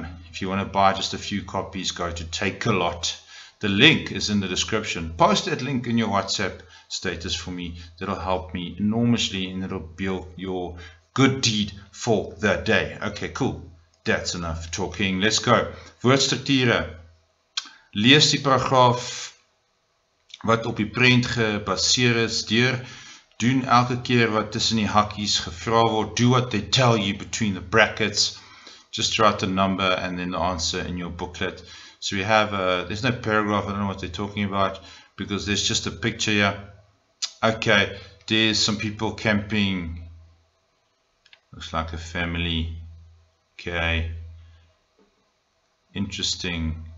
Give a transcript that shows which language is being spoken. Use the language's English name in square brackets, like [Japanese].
[English] If you want to buy just a few copies, go to Takealot. The link is in the description. Post that link in your WhatsApp status for me. That'll help me enormously, and it'll be your good deed for the day. Okay, cool. That's enough talking. Let's go. Woordstrukture. [Afrikaans] Lees die paragraaf wat op die prent gebaseer is deur. Doen elke keer wat tussen die hakkies gevra word. [English] Do what they tell you between the brackets. Just write the number and then the answer in your booklet. So we have, there's no paragraph, I don't know what they're talking about, because there's just a picture here. Okay, there's some people camping. Looks like a family. Okay. Interesting.